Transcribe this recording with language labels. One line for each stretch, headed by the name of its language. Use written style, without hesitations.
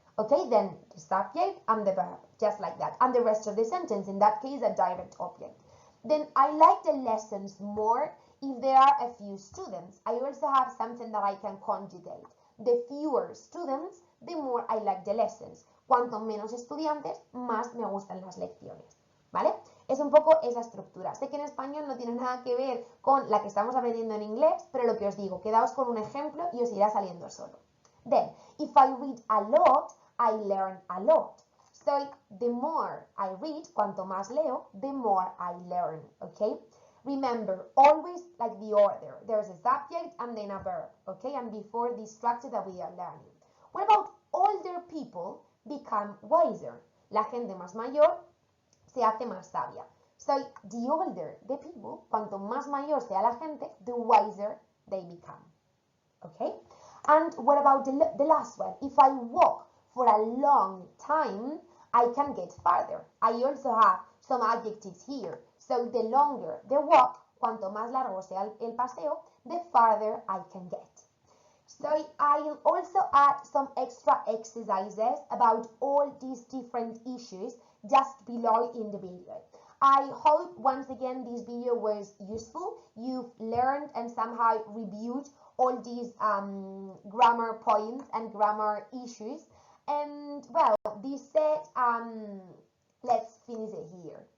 English: Okay, then the subject and the verb, just like that. And the rest of the sentence, in that case, a direct object. Then I like the lessons more if there are a few students. I also have something that I can conjugate. The fewer students, the more I like the lessons.
Spanish: Cuanto menos estudiantes, más me gustan las lecciones, ¿vale? Es un poco esa estructura. Sé que en español no tiene nada que ver con la que estamos aprendiendo en inglés, pero lo que os digo, quedaos con un ejemplo y os irá saliendo solo.
English: Then, if I read a lot, I learn a lot. So, the more I read,
Spanish: cuanto más leo,
English: the more I learn, okay? Remember, always like the order. There's a subject and then a verb, okay? And before the structure that we are learning. What about older people become wiser?
Spanish: La gente más mayor se hace más sabia.
English: So, the older the people,
Spanish: cuanto más mayor sea la gente,
English: the wiser they become, okay? And what about the last one? If I walk for a long time, I can get farther. I also have some adjectives here. So the longer the walk,
Spanish: cuanto más largo sea el paseo,
English: the farther I can get. So I'll also add some extra exercises about all these different issues just below in the video. I hope once again this video was useful. You've learned and somehow reviewed all these grammar points and grammar issues. And well, this said, let's finish it here.